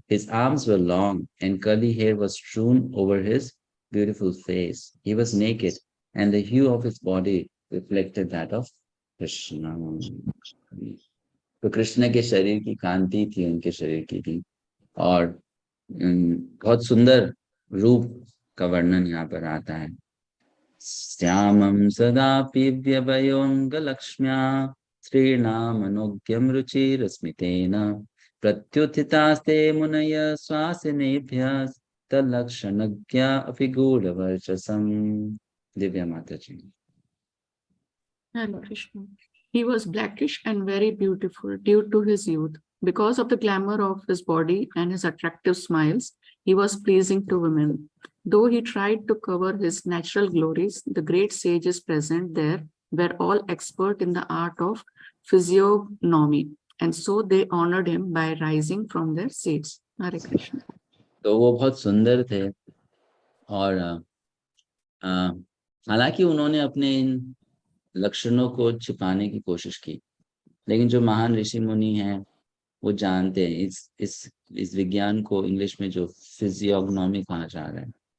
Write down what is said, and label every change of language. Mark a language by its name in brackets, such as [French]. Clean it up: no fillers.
[English] His arms were long, and curly hair was strewn over his beautiful face. He was naked, and the hue of his body reflected that of Krishna. [Hindi] तो कृष्ण के शरीर की कांति थी उनके शरीर की भी, और बहुत सुंदर रूप का वर्णन यहाँ पर आता है। [Sanskrit] श्यामं सदा पीव्यभयोंग लक्ष्म्या श्रीणामनोग्यं रुचिरस्मितेन प्रत्युत्थितास्ते मुनय स्वासिनेभ्यः तल्लक्षणज्ञा अपि गूढ़वर्चसम्। दिव्या माता जी। Hare Krishna. [English] He was blackish and very beautiful due to his youth. Because of the glamour of his body and his attractive smiles, he was pleasing to women. Though he tried to cover his natural glories, the great sages present there were all expert in the art of physiognomy, and so they honored him by rising from their seats. [Sanskrit] Hare Krishna. [Hindi] तो वो बहुत सुंदर थे, और हालांकि उन्होंने अपने इन लक्षणों को छिपाने की कोशिश की, लेकिन जो महान ऋषि मुनि हैं वो जानते हैं इस विज्ञान को इंग्लिश में जो फिजियोग्नोमी कहा जा रहा है,